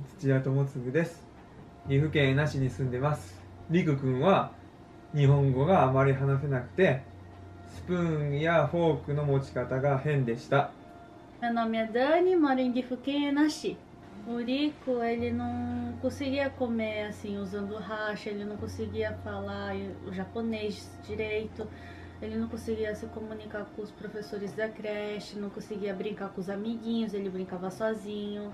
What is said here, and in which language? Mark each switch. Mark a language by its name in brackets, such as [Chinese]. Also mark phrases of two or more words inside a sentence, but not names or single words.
[Japanese] 土屋智次です。岐阜県那市に住んでます。りくくんは日本語があまり話せなくて、スプーンやフォークの持ち方が変でした。 [Portuguese] Meu nome é Dani, moro em Gifuken, Nashi. O Rico, ele não conseguia comer assim usando racha, ele não conseguia falar o japonês direito, ele não conseguia se comunicar com os professores da creche, não conseguia brincar com os amiguinhos, ele brincava sozinho.